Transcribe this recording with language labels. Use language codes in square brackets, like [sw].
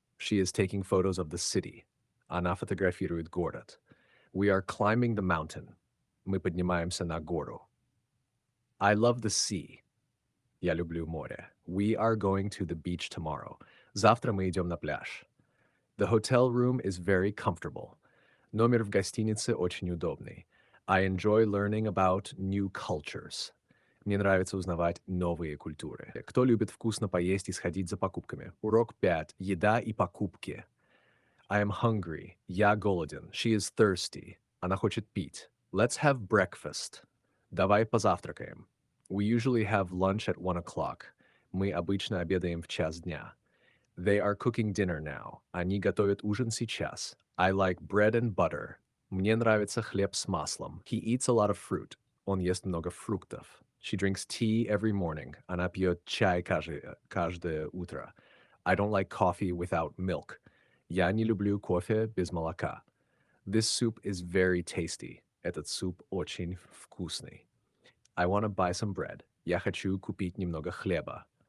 [en] She is taking photos of the city. [ru] Она фотографирует город. [en] We are climbing the mountain. [ru] Мы поднимаемся на гору. [en] I love the sea. [ru] Я люблю море. [en] We are going to the beach tomorrow. [ru] Завтра мы идем на пляж. [en] The hotel room is very comfortable. [ru] Номер в гостинице очень удобный. [en] I enjoy learning about new cultures. [ru] Мне нравится узнавать новые культуры. Кто любит вкусно поесть и сходить за покупками? Урок 5. Еда и покупки. [en] I am hungry. [ru] Я голоден. [en] She is thirsty. [ru] Она хочет пить. [en] Let's have breakfast. [ru] Давай позавтракаем. [en] We usually have lunch at 1 o'clock. [ru] Мы обычно обедаем в час дня. [en] They are cooking dinner now. [ru] Они готовят ужин сейчас. [en] I like bread and butter. [ru] Мне нравится хлеб с маслом. [en] He eats a lot of fruit. [ru] Он ест много фруктов. [en] She drinks tea every morning. [ru] Она пьет чай каждое утро. [en] I don't like coffee without milk. [ru] Я не люблю кофе без молока. [en] This soup is very tasty. [ru] Этот суп очень вкусный. [en] I want to buy some bread. [ru] Я хочу купить немного хлеба.